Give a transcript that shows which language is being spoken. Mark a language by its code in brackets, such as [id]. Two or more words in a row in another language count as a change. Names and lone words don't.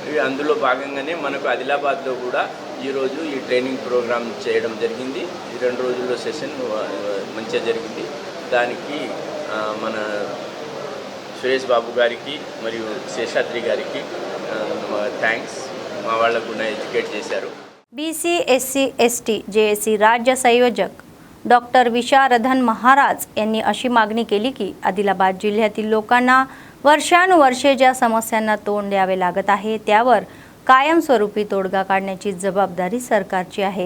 [te] అందులో భాగంగానే మనకు ఆదిలాబాద్లో కూడా ఈరోజు ఈ [en] training program [te] చేయడం జరిగింది. ఈ 2 రోజుల్లో సెషన్ మంచిగా జరిగింది. దానికి మన సురేష్ బాబు గారికి మరియు శేషాద్రి గారికి థ్యాంక్స్. మా వాళ్ళకు కూడా ఎడ్యుకేట్ చేశారు. [mr] BC SC ST JSC राज्य संयोजक डॉक्टर विशारदन महाराज यांनी अशी मागणी केली की आदिलाबाद जिल्ह्यातील लोकांना वर्षानुवर्षे ज्या समस्यांना तोंड द्यावे लागत आहे त्यावर कायमस्वरूपी तोडगा काढण्याची जबाबदारी सरकारची आहे.